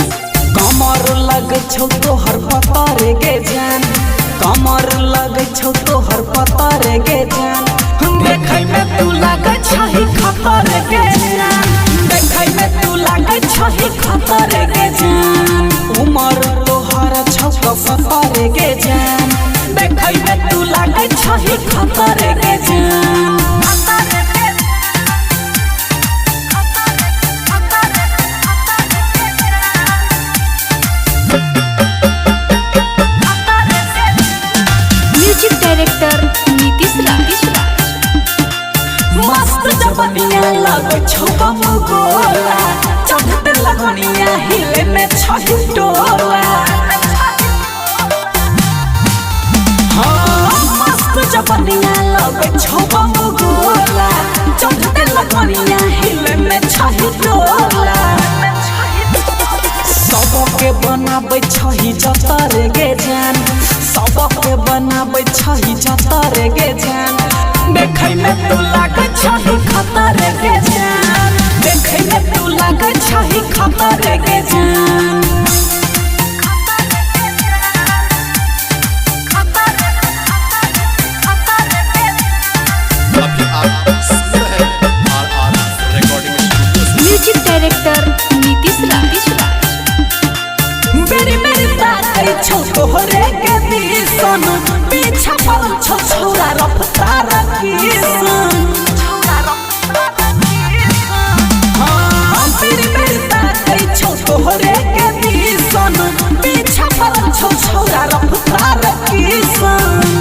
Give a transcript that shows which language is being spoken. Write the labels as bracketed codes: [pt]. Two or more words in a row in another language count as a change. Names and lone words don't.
[anp] कमर लग छौ तोहर पता रे गे जान, कमर लग छौ तोहर पता रे गे जान, देखै में तू लागे छही खतर गे जान, देखै में तू लागे छही खतर गे जान, उमर तोहर छौ पता रे गे जान, देखै में तू लागे छही खतर गे जान। [en] music director नीतीश राज। [anp] मस्त जवनिया लगे छौ गोला, चढ़ते लगनिया हिले में छही टोला। हाँ मस्त जवनिया लगे छौ गोला, चढ़ते लगनिया हिले में छही टोला। सबके बनाबै छही जतर गे जान, सबके बनाबै छही जतर गे जान, देखै में तू लागे छही खतर गे जान, देखै में तू लागे छही खतर गे जान। [hi] अभी आप सुन रहे हैं आर रिकॉर्डिंग स्टूडियो से। [en] music director नीतीश राज। [anp] मेरी मेरी ताकई छौ तोहरे के दिसन, पीछा पड़ल छौ छौरा रफ्तार किसन। हाँ मेरी मेरी ताकई छौ तोहरे के दिसन, पीछा पड़ल छौ छौरा रफ्तार किसन।